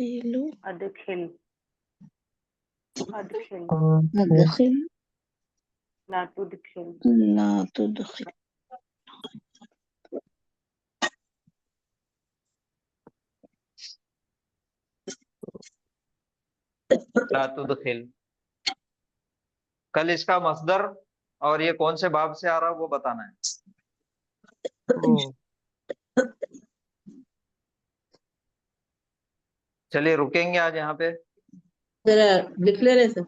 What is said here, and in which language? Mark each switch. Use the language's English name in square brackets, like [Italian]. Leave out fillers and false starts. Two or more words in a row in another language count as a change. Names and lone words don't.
[Arabic] أدخل أدخل अदखिल لا تدخل لا تدخل لا تدخل. [Hindi] कल इसका मसदर और ये कौन से बाब से आ रहा है वो बताना है। चलिए रुकेंगे आज यहाँ पे। जरा लिख ले रहे सर।